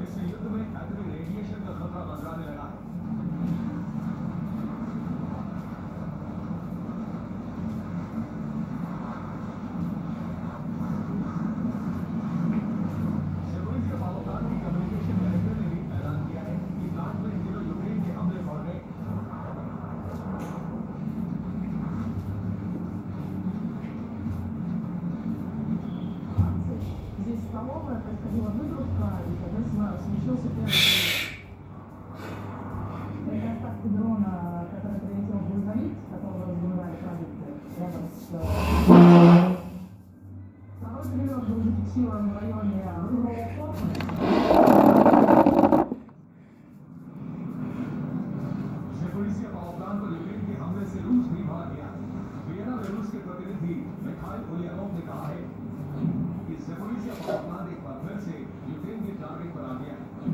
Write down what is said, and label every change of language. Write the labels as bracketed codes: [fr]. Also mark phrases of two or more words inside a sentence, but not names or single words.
[hi] इससे युद्ध में एटॉमिक रेडिएशन का खतरा मंडराने लगा है। ज़पोरिज़िया पावर प्लांट की [en] communication director [hi] ने भी ऐलान किया है कि प्लांट में इन दिनों यूक्रेन के हमले बढ़ गए। [ru] Здесь столовая, происходила выгрузка, и когда случился первый взрыв. Это остатки дрона, который прилетел в грузовик, которого разбивали продукты рядом с... Второй прилет был зафиксирован в районе Рудного. [hi] ज़पोरिज़िया पावर प्लांट पर यूक्रेन के हमले से रूस भी भाग गया। वियना में रूस के प्रतिनिधि मिखाइल उलियानोव ने कहा है कि ज़पोरिज़िया पावर प्लांट एक बार फिर से यूक्रेन के टारगेट पर आ गया है।